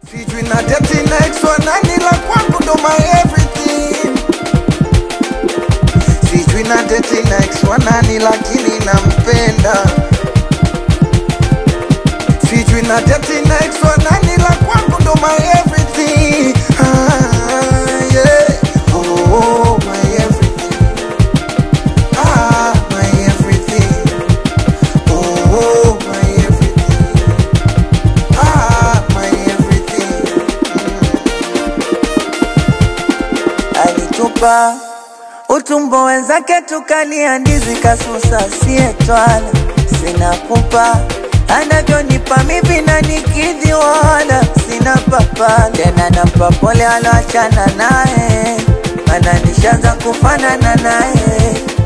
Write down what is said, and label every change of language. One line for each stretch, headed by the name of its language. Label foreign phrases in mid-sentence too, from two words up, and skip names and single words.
Swahili: Sijui na date na ex wa nani, la kwangu ndo
English: my everything.
Swahili: Sijui na date na ex wa nani, lakini nampenda. Sijui na date na ex wa nani, la kwangu ndo
English: my everything. Ah, yeah. Oh, my everything. Ah, my everything. Oh, my everything. Ah, my everything.
Swahili: Alitupa utumbo wenzake, tukalia ndizi, kasusa sie twala. Sina pupa, anavyonipa mimi na nikidhi, wala sina papa. Tena nampa pole aloachana naye, maana nishaanza kufanana naye.